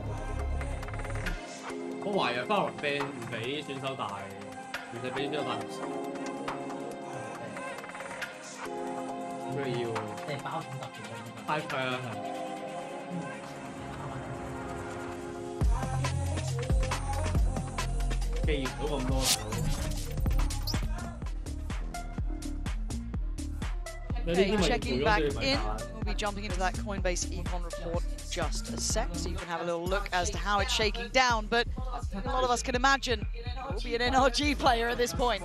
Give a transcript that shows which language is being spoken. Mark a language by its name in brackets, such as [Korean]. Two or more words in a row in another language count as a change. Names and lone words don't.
[Cantonese] 我懷疑 Valorant ban 唔俾選手帶，唔使俾選手帶碌屎。咁佢要即係包咁特別嘅。係啊係。記唔到咁多。 [English] Okay, checking back in. We'll be jumping into that Coinbase Econ report in just a sec, so you can have a little look as to how it's shaking down. But a lot of us can imagine it will be an NRG player at this point.